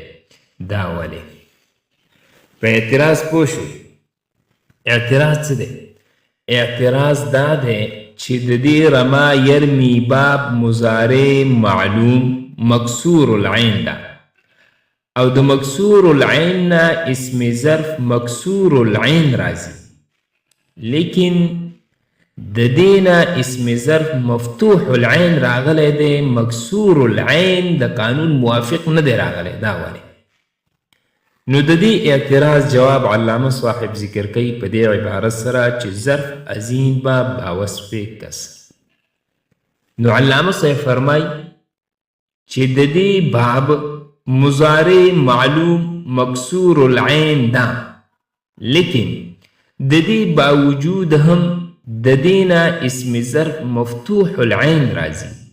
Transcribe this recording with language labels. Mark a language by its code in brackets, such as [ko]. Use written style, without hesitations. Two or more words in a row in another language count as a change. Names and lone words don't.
[ps] دا ولی په اعتراض پوه شو. اعتراض څه دی؟ اعتراض دا دی چې د دې [ar] رما یرمی باب مضارع معلوم مکسور العین [ps] ده او د [ar] مکسور العین [ps] نه [ar] اسم ظرف مکسور العین [ps] راځي، لیکن د دینا [ar] اسم ظرف مفتوح العین [ps] راغلی دی، [ar] مکسور العین [ps] د قانون موافق نه دی راغلی. دا ولی نو د دې اعتراض جواب علامه صاحب ذکر کوي په دې عبارت سره چې [fa] ظرف ازین باب با وصف کسر. [ps] نو علامه صاحب فرمای چې د دې باب [ar] مضارع معلوم مکسور العین [ps] ده، لیکن د دې باوجود هم د دې نه [ar] اسم ظرف مفتوح العین [ps] راځي.